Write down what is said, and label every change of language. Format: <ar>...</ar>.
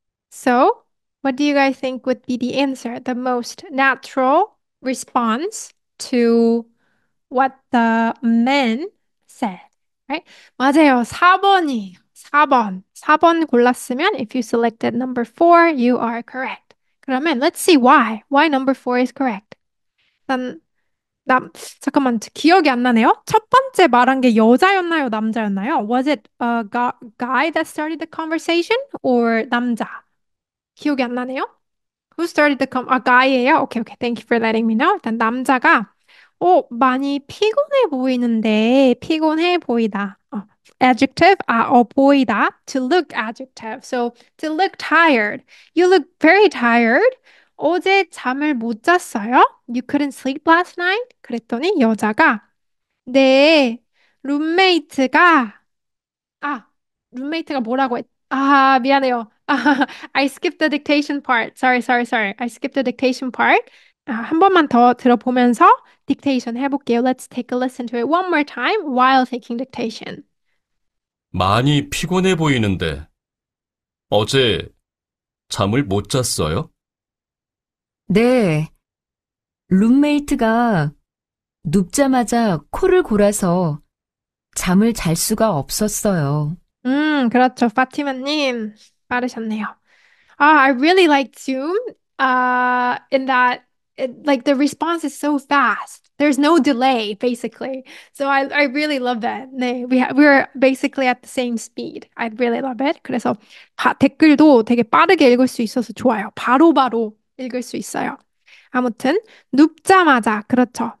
<en>So, what do you guys think would be the answer? The most natural response to what the men said, right?</en> <ko>맞아요. 4번이 4번. 4번 골랐으면</ko> <en>if you selected number 4, you are correct.</en> <ko>그러면</ko> <en>let's see why. Why number 4 is correct.</en> <ko>난 잠깐만 기억이 안 나네요. 첫 번째 말한 게 여자였나요, 남자였나요?</ko> <en>Was it a guy that started the conversation or 남자?</en> <ko>기억이 안 나네요.</ko> <en>Who started the guy예요?</en> <ko>오케이.</ko> <en>Thank you for letting me know.</en> <ko>일단 남자가 많이 피곤해 보이는데 피곤해 보이다.</ko> <en>Adjective, 보이다. To look adjective. So to look tired. You look very tired.</en> <ko>어제 잠을 못 잤어요?</ko> <en>You couldn't sleep last night?</en> <ko>그랬더니 여자가 네, 룸메이트가 룸메이트가</ko> <en>뭐라고 미안해요. I skipped the dictation part. Sorry. I skipped the dictation part.</en> <ko>한 번만 더 들어보면서 dictation 해볼게요.</ko> <en>Let's take a listen to it one more time while taking dictation.</en> <ko>많이 피곤해 보이는데 어제 잠을 못 잤어요? 네. 룸메이트가 눕자마자 코를 골아서 잠을 잘 수가 없었어요. 그렇죠. 파티마님 빠르셨네요.</ko> <en>I really like Zoom. In that, like the response is so fast. There's no delay, basically. So I really love that. 네, we're basically at the same speed. I really love it.</en> <ko>그래서 댓글도 되게 빠르게 읽을 수 있어서 좋아요. 바로바로 읽을 수 있어요. 아무튼 눕자마자 그렇죠.</ko>